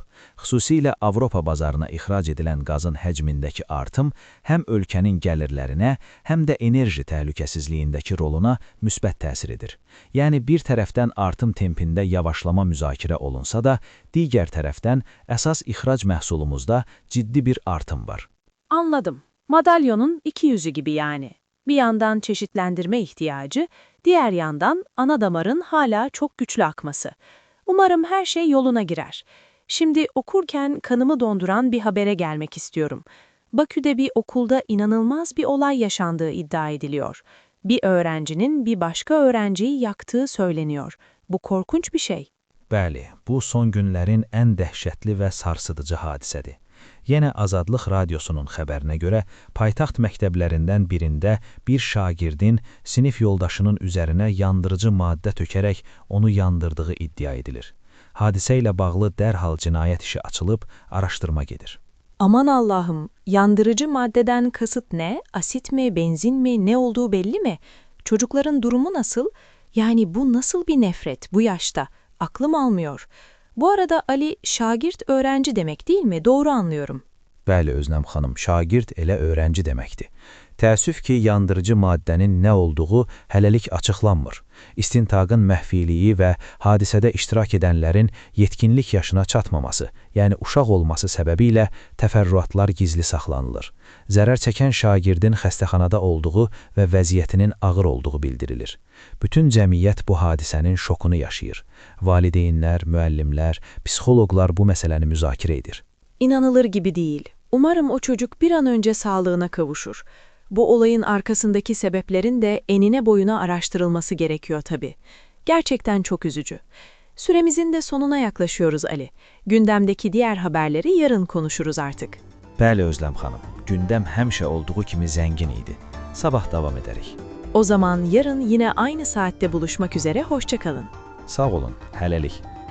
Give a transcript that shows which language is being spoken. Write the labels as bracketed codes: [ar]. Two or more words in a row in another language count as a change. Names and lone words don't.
[az] Xüsusilə Avropa bazarına ixrac edilən qazın həcmindəki artım həm ölkənin gəlirlərinə, həm də enerji təhlükəsizliyindəki roluna müsbət təsir edir. Yəni bir tərəfdən artım tempində yavaşlama müzakirə olunsa da, digər tərəfdən əsas ixrac məhsulumuzda ciddi bir artım var. [tr] Anladım. Madalyonun iki yüzü gibi yani. Bir yandan çeşitlendirme ihtiyacı, diğer yandan ana damarın hala çok güçlü akması. Umarım her şey yoluna girer. Şimdi okurken kanımı donduran bir habere gelmek istiyorum. Bakü'de bir okulda inanılmaz bir olay yaşandığı iddia ediliyor. Bir öğrencinin bir başka öğrenciyi yaktığı söyleniyor. Bu korkunç bir şey. [az] Bəli, bu son günlərin ən dəhşətli və sarsıdıcı hadisədir. Yenə Azadlıq Radiosunun xəbərinə görə, paytaxt məktəblərindən birində bir şagirdin sinif yoldaşının üzərinə yandırıcı maddə tökərək onu yandırdığı iddia edilir. Hadisə ilə bağlı dərhal cinayət işi açılıb, araşdırma gedir. [tr] Aman Allah'ım, yandırıcı maddeden kasıt ne? Asit mi, benzin mi, ne olduğu belli mi? Çocukların durumu nasıl? Yani bu nasıl bir nefret bu yaşta? Aklım almıyor. Bu arada Ali, şagirt öğrenci demek değil mi? Doğru anlıyorum. [az] Bəli, Özləm xanım, şagird elə öğrenci deməkdir. Təəssüf ki, yandırıcı maddənin nə olduğu hələlik açıqlanmır. İstintaqın məxfiliyi və hadisədə iştirak edənlərin yetkinlik yaşına çatmaması, yəni uşaq olması səbəbilə təfərrüatlar gizli saxlanılır. Zərər çəkən şagirdin xəstəxanada olduğu və vəziyyətinin ağır olduğu bildirilir. Bütün cəmiyyət bu hadisənin şokunu yaşayır. Valideynlər, müəllimlər, psixoloqlar bu məsələni müzakirə edir. [tr] İnanılır gibi değil. Umarım o çocuk bir an önce sağlığına kavuşur. Bu olayın arkasındaki sebeplerin de enine boyuna araştırılması gerekiyor tabii. Gerçekten çok üzücü. Süremizin de sonuna yaklaşıyoruz Ali. Gündemdeki diğer haberleri yarın konuşuruz artık. [az] Bəli, Özləm xanım, gündəm həmişə olduğu kimi zəngin idi. Sabah davam edərik. [tr] O zaman yarın yine aynı saatte buluşmak üzere, hoşça kalın. [az] Sağ olun, hələlik.